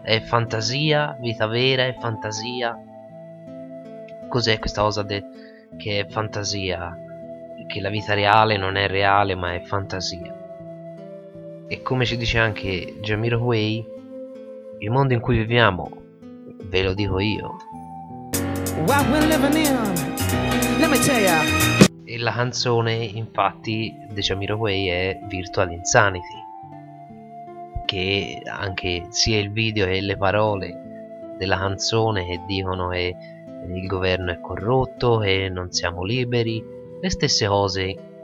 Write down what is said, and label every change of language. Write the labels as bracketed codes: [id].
[it] È fantasia, vita vera, è fantasia. Cos'è questa cosa che è fantasia? Che la vita reale non è reale, ma è fantasia. E come ci dice anche Jamiroquai, il mondo in cui viviamo, ve lo dico io. [en] What we're living in, let me tell ya. [it] E la canzone, infatti, di Jamiroquai è Virtual Insanity, che anche sia il video che le parole della canzone che dicono che il governo è corrotto, che non siamo liberi, le stesse cose,